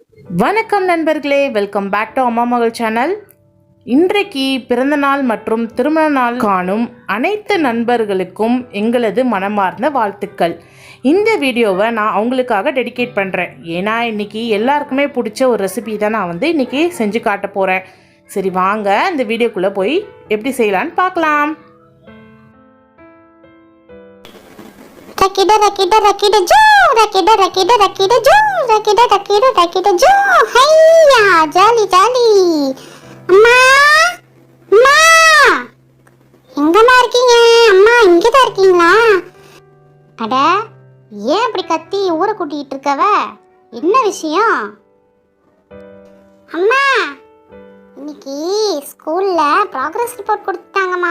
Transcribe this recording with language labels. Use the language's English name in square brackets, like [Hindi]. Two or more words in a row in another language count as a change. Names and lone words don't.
[Tamil] வணக்கம் நண்பர்களே, [English] welcome back to [Tamil] அம்மா மகள் சேனல். இன்றைக்கு பிறந்தநாள் மற்றும் திருமண நாள் காணும் அனைத்து நண்பர்களுக்கும் எங்களது மனமார்ந்த வாழ்த்துக்கள். இந்த வீடியோவை நான் அவங்களுக்காக டெடிகேட் பண்ணுறேன். ஏன்னா இன்றைக்கி எல்லாருக்குமே பிடிச்ச ஒரு ரெசிபி தான் நான் இன்றைக்கி செஞ்சு காட்ட போகிறேன். சரி வாங்க இந்த வீடியோக்குள்ளே போய் எப்படி செய்யலான்னு பார்க்கலாம். Rakida rakida rakida jo rakida rakida rakida jo rakida rakida rakida jo hayya jali jali அம்மா அம்மா எங்கம்மா இருக்கீங்க? அம்மா இங்க தான் இருக்கீங்களா? அட ஏன் அப்படி கத்தி ஊரை கூட்டிட்டு இருக்கவ? என்ன விஷயம்? அம்மா இன்னைக்கு ஸ்கூல்ல [English] progress report [Tamil] கொடுத்தாங்கம்மா.